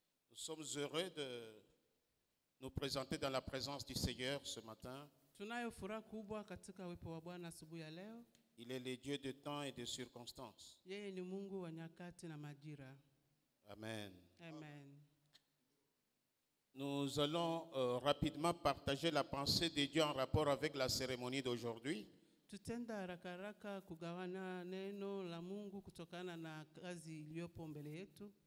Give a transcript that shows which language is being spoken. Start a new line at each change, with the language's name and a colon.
French: Nous sommes heureux de nous présenter dans la présence du Seigneur ce matin.
Swahili: Tunayo furaha kubwa katika uwepo wa Bwana asubuhi ya leo.
French: Il est le Dieu de temps et de circonstances.
Swahili: Yeye ni Mungu wa nyakati na majira. Amen. Amen.
French: Nous allons rapidement partager la pensée de Dieu en rapport avec la cérémonie d'aujourd'hui.
Swahili: Tutenda haraka haraka kugawana neno la Mungu kutokana na kazi iliyopo mbele yetu.